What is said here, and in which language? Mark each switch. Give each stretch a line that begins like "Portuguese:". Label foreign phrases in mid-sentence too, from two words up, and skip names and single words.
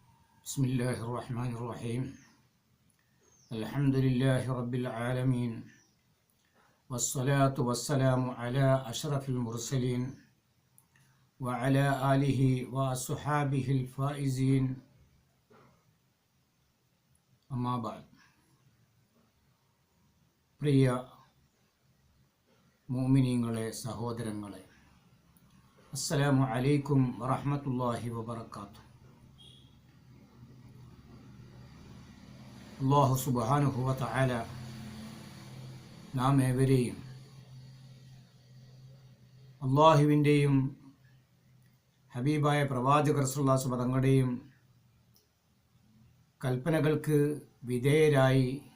Arabic: بسم الله الرحمن الرحيم الحمد لله رب العالمين والصلاة والسلام على أشرف المرسلين وعلى آله وصحابه الفائزين أما بعد.
Malayalam: പ്രിയ മുഅ്മിനീങ്ങളെ, സഹോദരങ്ങളെ,
Arabic: السلام عليكم ورحمة الله وبركاته.
Malayalam: അല്ലാഹു
Arabic: سبحانه وتعالى
Malayalam: നാം ഏവരെയും അല്ലാഹുവിൻ്റെയും ഹബീബായ പ്രവാചകർ
Arabic: صلى الله عليه وسلم
Malayalam: തങ്ങളുടെയും കൽപ്പനകൾക്ക് വിധേയരായി